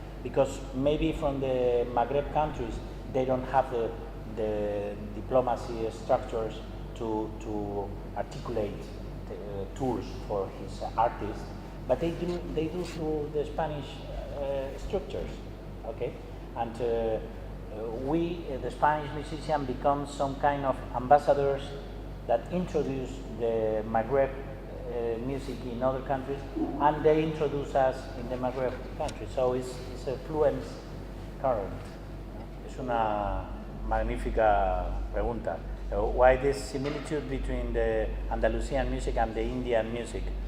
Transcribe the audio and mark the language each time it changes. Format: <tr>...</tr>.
<en>Because maybe from the Maghreb countries, they don't have the diplomacy structures to articulate tours for his artists, but they do through the Spanish structures, okay? And we, the Spanish musician, become some kind of ambassadors that introduce the Maghreb music in other countries, and they introduce us in the Maghreb countries. So it's a fluent current.</en> <es>Es una magnífica pregunta.</es> <en>Why this similitude between the Andalusian music and the Indian music?</en>